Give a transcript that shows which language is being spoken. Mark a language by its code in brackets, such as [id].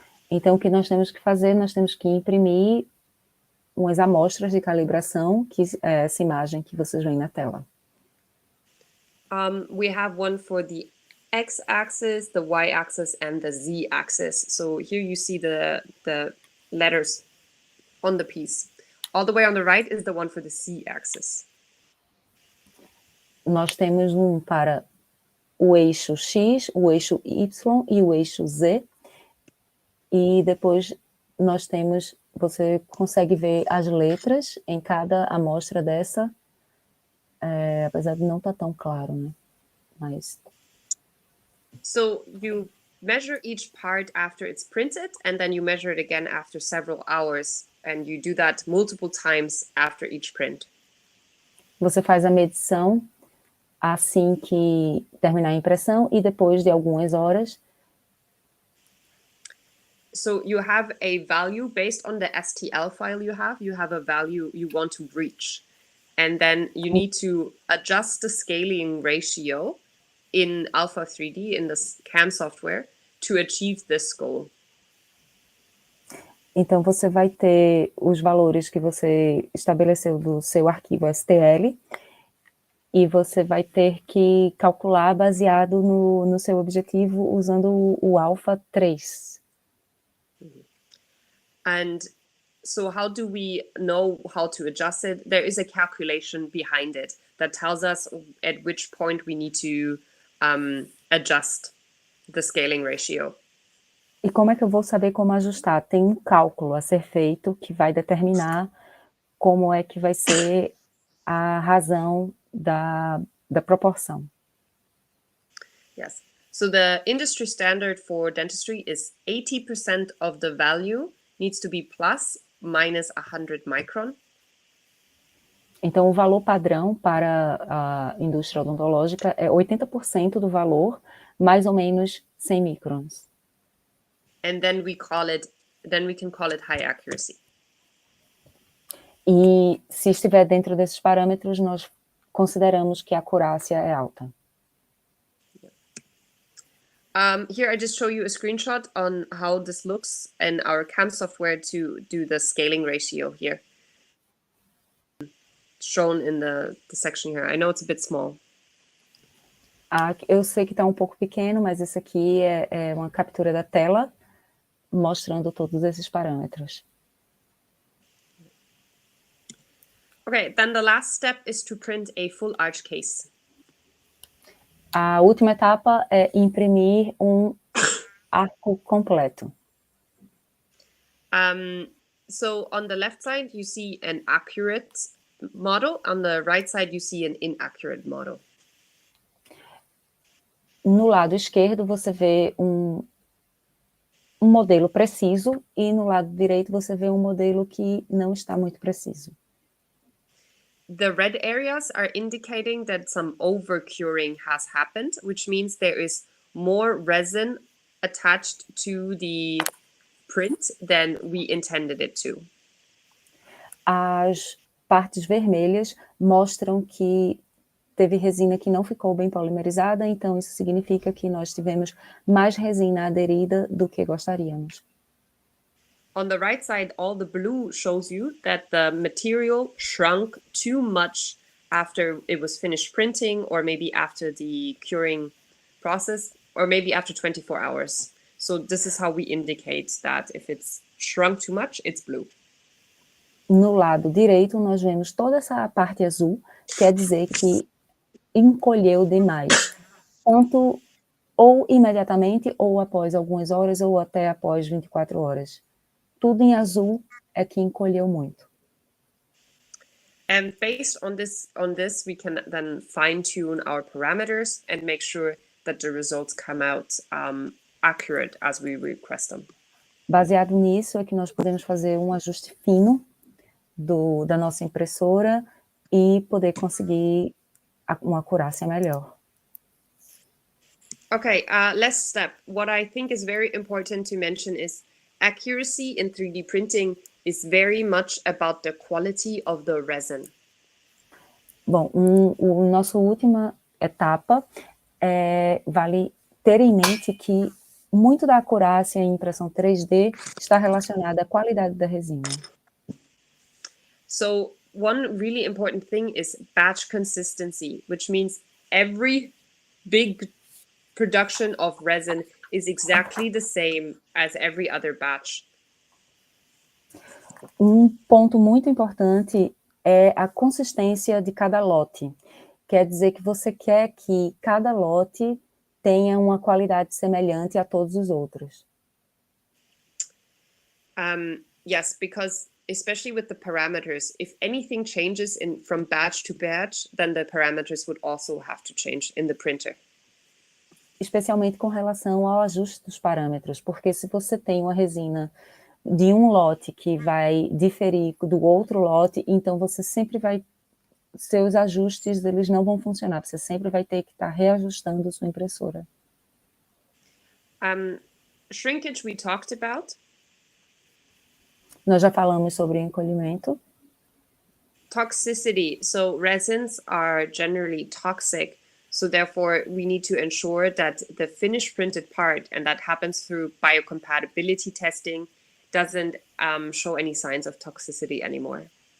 [pt] Então, o que nós temos que fazer? Nós temos que imprimir umas amostras de calibração, que é essa imagem que vocês veem na tela. [en] We have one for the x-axis, the y-axis, and the z-axis. So here you see the letters on the piece. All the way on the right is the one for the z-axis. [pt] Nós temos um para o eixo X, o eixo Y e o eixo Z. E depois nós temos, você consegue ver as letras em cada amostra dessa, apesar de não estar tão claro, né? Mas... [en] So you measure each part after it's printed, and then you measure it again after several hours, and you do that multiple times after each print. [pt] Você faz a medição assim que terminar a impressão e depois de algumas horas. [en] So you have a value based on the STL file you have a value you want to reach. And then you need to adjust the scaling ratio in Alpha 3D, in the CAM software, to achieve this goal. [pt] Então, você vai ter os valores que você estabeleceu do seu arquivo STL e você vai ter que calcular baseado no seu objetivo usando o alfa 3. [en] And so how do we know how to adjust it? There is a calculation behind it that tells us at which point we need to adjust the scaling ratio. [pt] E como é que eu vou saber como ajustar? Tem um cálculo a ser feito que vai determinar como é que vai ser a razão da proporção. [en] Yes. So the industry standard for dentistry is 80% of the value needs to be plus minus 100 micron. [pt] Então, o valor padrão para a indústria odontológica é 80% do valor, mais ou menos 100 microns. [en] And then we can call it high accuracy. [pt] E se estiver dentro desses parâmetros, nós consideramos que a acurácia é alta. [en] Here I just show you a screenshot on how this looks in our CAM software to do the scaling ratio here. Shown in the section here. I know it's a bit small. [pt] Eu sei que está um pouco pequeno, mas esse aqui é uma captura da tela mostrando todos esses parâmetros. [en] Okay, then the last step is to print a full arch case. [pt] A última etapa é imprimir um arco completo. [en] So on the left side, you see an accurate model. On the right side, you see an inaccurate model. [pt] No lado esquerdo, você vê um modelo preciso e no lado direito você vê um modelo que não está muito preciso. [en] The red areas are indicating that some over-curing has happened, which means there is more resin attached to the print than we intended it to. [pt] As partes vermelhas mostram que teve resina que não ficou bem polimerizada, então isso significa que nós tivemos mais resina aderida do que gostaríamos. [en] On the right side, all the blue shows you that the material shrunk too much after it was finished printing, or maybe after the curing process, or maybe after 24 hours. So this is how we indicate that if it's shrunk too much, it's blue. [pt] No lado direito, nós vemos toda essa parte azul, quer dizer que encolheu demais, tanto ou imediatamente, ou após algumas horas, ou até após 24 horas. Tudo em azul é que encolheu muito. [en] And based on this, we can then fine-tune our parameters and make sure that the results come out accurate as we request them. [pt] Baseado nisso é que nós podemos fazer um ajuste fino da nossa impressora e poder conseguir uma acurácia melhor. [en] Okay, last step. What I think is very important to mention is accuracy in 3D printing is very much about the quality of the resin. [pt] Bom, nossa última etapa vale ter em mente que muito da acurácia em impressão 3D está relacionada à qualidade da resina. [en] So one really important thing is batch consistency, which means every big production of resin is exactly the same as every other batch. [pt] Um ponto muito importante é a consistência de cada lote. Quer dizer que você quer que cada lote tenha uma qualidade semelhante a todos os outros. [en] Yes, because especially with the parameters, if anything changes from batch to batch, then the parameters would also have to change in the printer. [pt] Especialmente com relação ao ajuste dos parâmetros, porque se você tem uma resina de um lote que vai diferir do outro lote, então você sempre vai, seus ajustes, eles não vão funcionar, você sempre vai ter que estar reajustando sua impressora. [en] Shrinkage we talked about. [pt] Nós já falamos sobre encolhimento. [en] Toxicity, so resins are generally toxic. So therefore, we need to ensure that the finished printed part, and that happens through biocompatibility testing, doesn't show any signs of toxicity anymore.